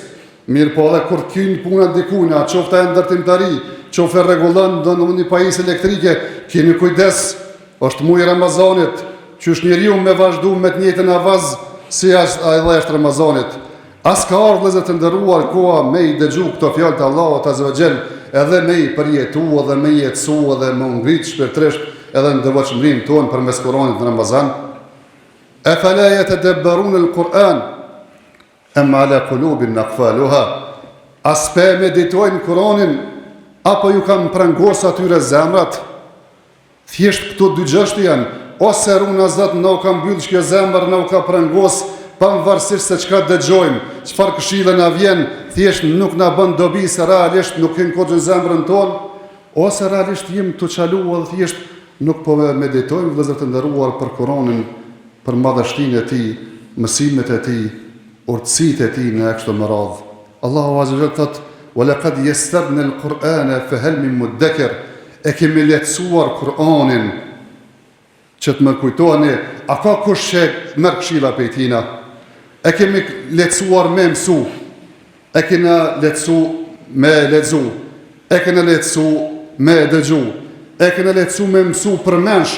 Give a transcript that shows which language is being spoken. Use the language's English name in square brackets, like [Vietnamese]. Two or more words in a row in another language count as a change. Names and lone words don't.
[Albanian] Mirë po edhe kur kyn puna dikujna, qoftë e ndërtimtari, qoftë rregullon në një pajisje elektrike, keni kujdes, është muaj Ramazanit, qysh njeriu me vazhdu me të njëjtën avaz si është Ramazanit. As ka ardhur vëllezër të nderuar koha me i dëgju këto fjalë të Allahut [Arabic] عز وجل, [Albanian] edhe me i përjetu, edhe me i jetësu, edhe me ngrit shpirtërisht, edhe në devotshmërinë tonë përmes Kuranit në Ramazan. [Arabic] أفلا يتدبرون القرآن أم على قلوب أقفالها. [Albanian] As pe meditojnë Kuranin apo ju kanë prangos atyre zemrat? Thjesht këto dy gjështi janë, ose runa Zot na ka mbyll kjo zemër, na ka prangos, pavarësisht se çka dëgjojmë, çfarë këshilla na vjen, thjesht nuk na bën dobi se realisht nuk ken kohë në zemrën tonë, ose realisht jemi të çaluar dhe thjesht nuk po meditojmë vëllezër të nderuar për Kur'anin, për madhështinë e tij, mësimet e tij, urtësitë e tij në kështu më radh. [Arabic] الله عز وجل [Albanian] thot: [Arabic] "ولقد يسرنا القرآن فهل من مدكر." [Albanian] E kemi lehtësuar Kur'anin që të më kujtoheni, a ka kush që merr këshilla prej tina? E kemi lehtësuar me mësu, e kena lehtësu me lexu, e kena lehtësu me dëgju, e kena lehtësu me mësu për mensh.